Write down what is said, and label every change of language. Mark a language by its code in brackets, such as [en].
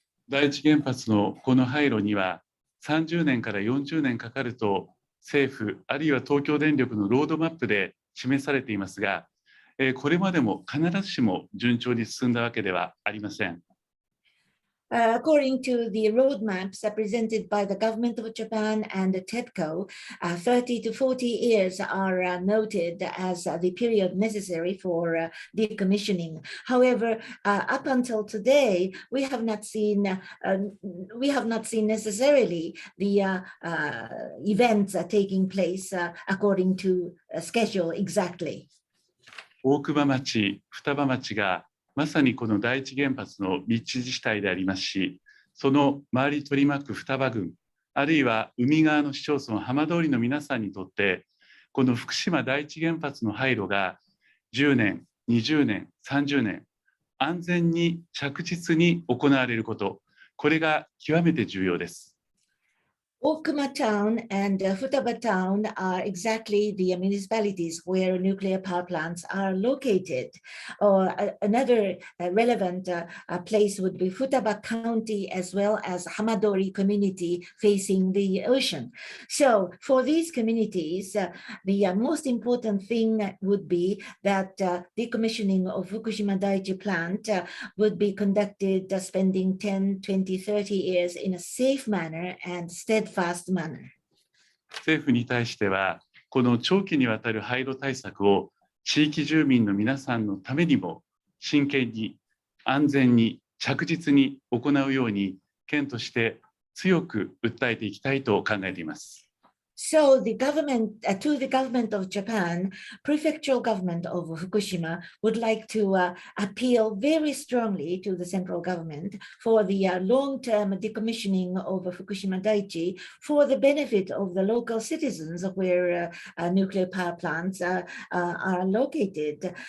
[ja] 第一原発のこの廃炉には30年から40年かかると政府あるいは東京電力のロードマップで示されていますが、これまでも必ずしも順調に進んだわけではありません。 [en] According to the roadmaps presented by the government of Japan and the TEPCO, 30 to 40 years are noted as the period necessary for decommissioning. However, up until today, we have not seen necessarily the events taking place according to schedule exactly. [ja] 大熊町、双葉町がまさにこの第一原発の立地自治体でありますし、その周り取り巻く双葉郡、あるいは海側の市町村浜通りの皆さんにとって、この福島第一原発の廃炉が10年、20年、30年、安全に着実に行われること、これが極めて重要です。 [en] Okuma town and Futaba town are exactly the municipalities where nuclear power plants are located. Or another relevant place would be Futaba County as well as Hamadori community facing the ocean. So for these communities, the most important thing would be that decommissioning of Fukushima Daiichi plant would be conducted spending 10, 20, 30 years in a safe manner and steadfast manner. [ja] 政府に対しては、この長期にわたる廃炉対策を地域住民の皆さんのためにも真剣に、安全に、着実に行うように、県として強く訴えていきたいと考えています。 [en] So the government, to the government of Japan, prefectural government of Fukushima would like to appeal very strongly to the central government for the long-term decommissioning of Fukushima Daiichi for the benefit of the local citizens where nuclear power plants are located.